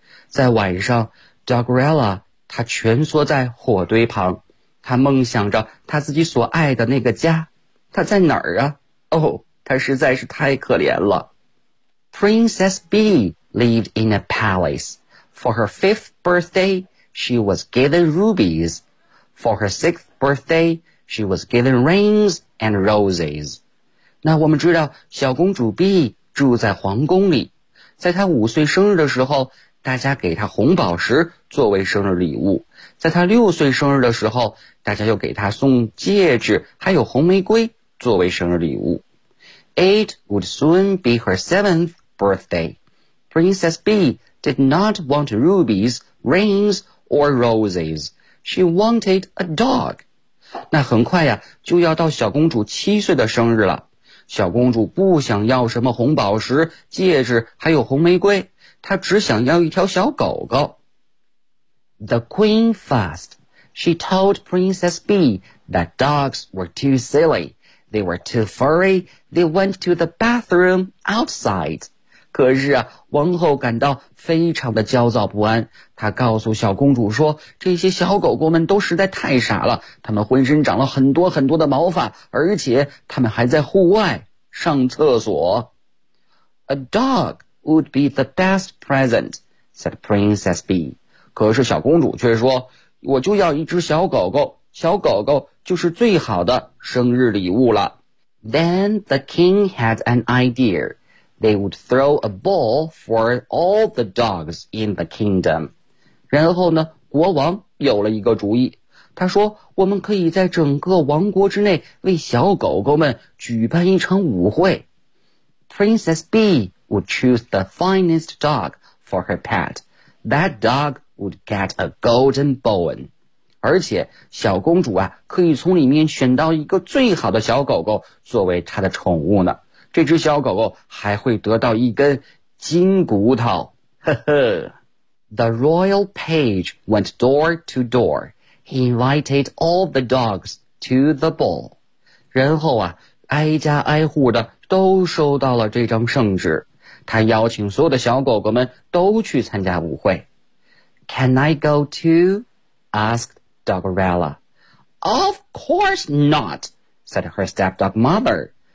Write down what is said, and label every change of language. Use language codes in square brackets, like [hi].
[zh] 在晚上 Dogrella 她蜷缩在火堆旁，她梦想着她自己所爱的那个家。她在哪儿啊？哦，她实在是太可怜了。 [en] Princess Bee lived in a palace. For her 5th birthday, she was given rubies. For her 6th birthday, she was given rings and roses. [zh] 那我们知道小公主 Bee 住在皇宫里，在他五岁生日的时候，大家给他红宝石作为生日礼物。在他六岁生日的时候，大家又给他送戒指还有红玫瑰作为生日礼物。 [en] It would soon be her 7th birthday. Princess Bee did not want rubies, rings, or roses. She wanted a dog. [zh] 那很快呀，就要到小公主七岁的生日了。小公主不想要什么红宝石、戒指，还有红玫瑰，她只想要一条小狗狗。 [en] The queen fussed. She told Princess Bee that dogs were too silly. They were too furry. They went to the bathroom outside. [zh] 可是啊，王后感到非常的焦躁不安。她告诉小公主说，这些小狗狗们都实在太傻了，它们浑身长了很多很多的毛发，而且它们还在户外上厕所。 [en] A dog would be the best present, said Princess Bee. [zh] 可是小公主却说，我就要一只小狗狗，小狗狗就是最好的生日礼物了。 [en] Then the king had an idea. They would throw a ball for all the dogs in the kingdom. [zh] 然后呢，国王有了一个主意。他说，我们可以在整个王国之内为小狗狗们举办一场舞会。 [en] Princess Bee would choose the finest dog for her pet. That dog would get a golden bone. [zh] 而且，小公主啊，可以从里面选到一个最好的小狗狗作为她的宠物呢。这只小狗狗还会得到一根金骨头，呵呵。 [en] The royal page went door to door. He invited all the dogs to the ball. [zh] 然后啊，挨家挨户的都收到了这张圣旨，他邀请所有的小狗狗们都去参加舞会。 [en] Can I go too? Asked Dogrella. Of course not, said her stepdog mother.